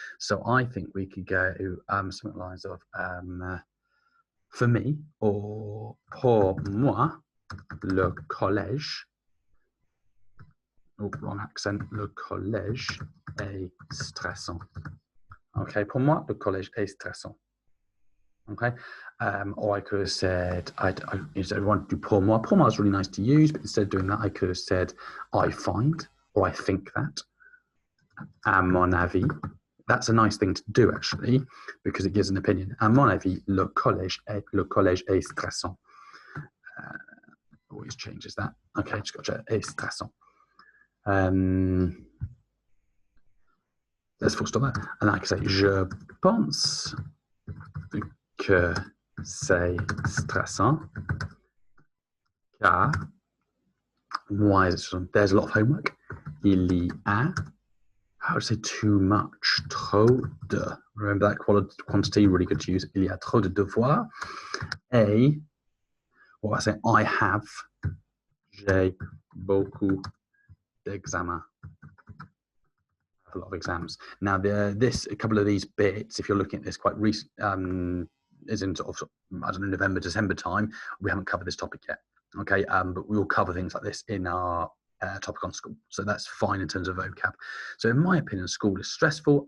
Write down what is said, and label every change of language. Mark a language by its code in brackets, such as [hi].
[en] So I think we could go something along the lines of for me, or [fr] pour moi, le collège, [en] oh, wrong accent, [fr] le collège est stressant. Okay, pour moi, le collège est stressant. [en] Okay, or I could have said, instead of wanting to do pour moi is really nice to use, but instead of doing that, I could have said, I find, or I think that, [fr] à mon avis. [en] That's a nice thing to do, actually, because it gives an opinion. [fr] À mon avis, le collège est stressant. [en] Always changes that. Okay, just got to check. Est stressant. Let's full stop there. And I can say, [fr] je pense que c'est stressant. [en] Car, why is it stressant? There's a lot of homework. [fr] Il y a, [en] how would I say too much? [fr] Trop de. [en] Remember that quantity, really good to use. [fr] Il y a trop de devoirs. [en] Et, what I say, I have, [fr] j'ai beaucoup d'examens. [en] A lot of exams. Now, a couple of these bits, if you're looking at this quite recent, is in sort of, I don't know, November, December time, we haven't covered this topic yet. Okay, but we will cover things like this in our topic on school. So that's fine in terms of vocab. So in my opinion, school is stressful.